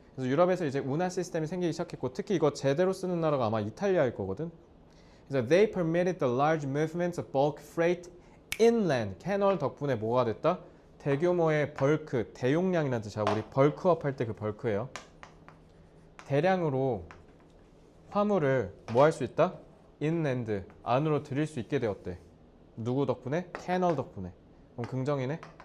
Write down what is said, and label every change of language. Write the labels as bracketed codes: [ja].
[ko] 그래서 유럽에서 이제 운하 시스템이 생기기 시작했고, 특히 이거 제대로 쓰는 나라가 아마 이탈리아일 거거든. 그래서 [en] they permitted the large movements of bulk freight inland. [ko] 캐널 덕분에 뭐가 됐다? 대규모의 벌크, 대용량이라는 뜻이야. 우리 벌크업 할 때 그 벌크예요. 대량으로 화물을 뭐 할 수 있다? inland, 안으로 들일 수 있게 되었대. 누구 덕분에? 캐널 덕분에. 그럼 긍정이네.